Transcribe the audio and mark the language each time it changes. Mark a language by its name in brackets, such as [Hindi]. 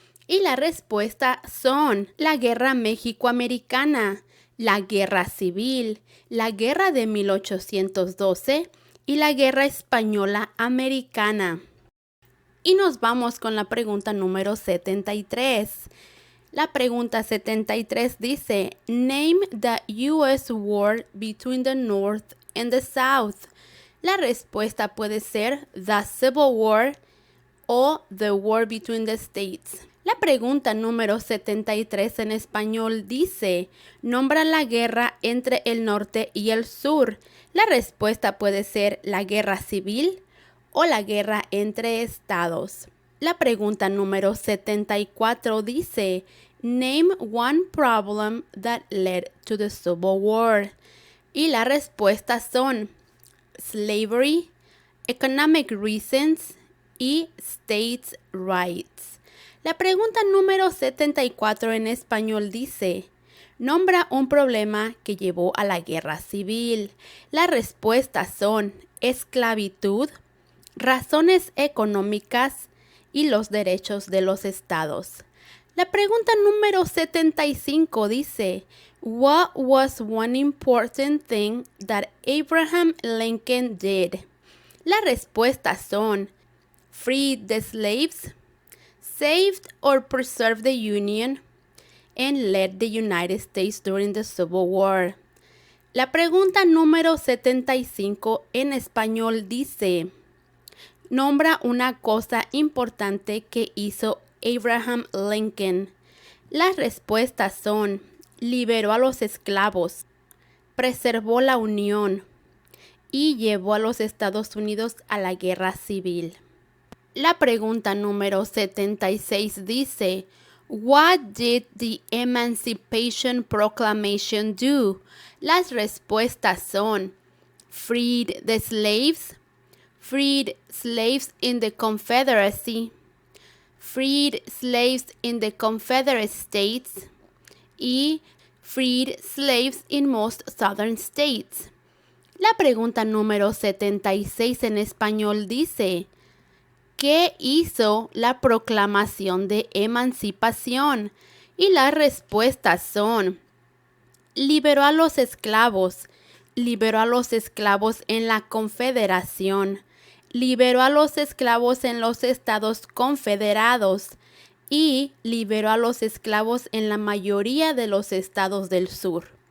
[Spanish] Y la respuesta son la Guerra México-Americana, la Guerra Civil, la Guerra de 1812 y la Guerra Española-Americana. Y nos vamos con la pregunta número 73. La pregunta 73 dice, [English] Name the U.S. war between the North and the South. [Spanish] La respuesta puede ser [English] the Civil War [Spanish] o [English] the War between the States. [Spanish] La pregunta número 73 en español dice, nombra la guerra entre el norte y el sur. La respuesta puede ser la guerra civil o la guerra entre estados. La pregunta número 74 dice, [English] Name one problem that led to the Civil War. [Spanish] Y las respuestas son [English] slavery, economic reasons [Spanish] y [English] states' rights. [Spanish] La pregunta número 74 en español dice, nombra un problema que llevó a la guerra civil. Las respuestas son esclavitud, razones económicas y los derechos de los estados. La pregunta número 75 dice, [English] What was one important thing that Abraham Lincoln did? [Spanish] Las respuestas son [English] freed the slaves, saved or preserved the Union, and led the United States during the Civil War. [Spanish] La pregunta número 75 en español dice, nombra una cosa importante que hizo Abraham Lincoln. Las respuestas son, liberó a los esclavos, preservó la Unión y llevó a los Estados Unidos a la guerra civil. La pregunta número 76 dice, [English] What did the Emancipation Proclamation do? [Spanish] Las respuestas son, [English] freed the slaves, freed slaves in the Confederacy, freed slaves in the Confederate States y freed slaves in most southern states. [Spanish] La pregunta número 76 en español dice, ¿qué hizo la Proclamación de Emancipación? Y las respuestas son, liberó a los esclavos en la Confederación, liberó a los esclavos en los Estados Confederados y liberó a los esclavos en la mayoría de los estados del sur.